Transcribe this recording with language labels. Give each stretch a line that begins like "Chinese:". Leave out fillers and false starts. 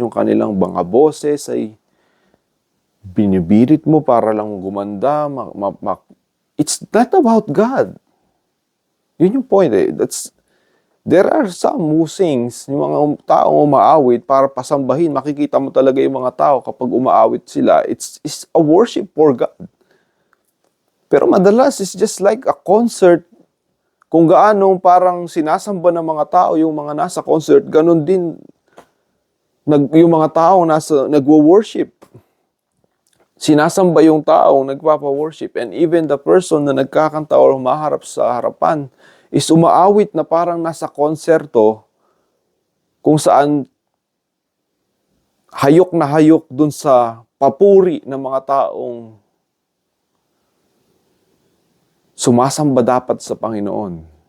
Filipino: Yung kanilang mga boses ay binibirit mo para lang gumanda.
English: It's not about God.
Filipino: Yun yung
English: point There are some who sings,
Filipino: yung mga taong umaawit para pasambahin. Makikita mo talaga yung mga tao kapag umaawit sila.
English: It's a worship for God.
Filipino: Pero madalas,
English: it's just like a concert.
Filipino: Kung gaano parang sinasamba ng mga tao yung mga nasa concert, ganun din yung mga taong nagwo-worship. Sinasamba yung taong nagpapa-worship.
English: And even the person
Filipino: na nagkakanta or humaharap sa harapan is umaawit na parang nasa konserto kung saan hayok na hayok dun sa papuri ng mga taong sumasamba dapat sa Panginoon.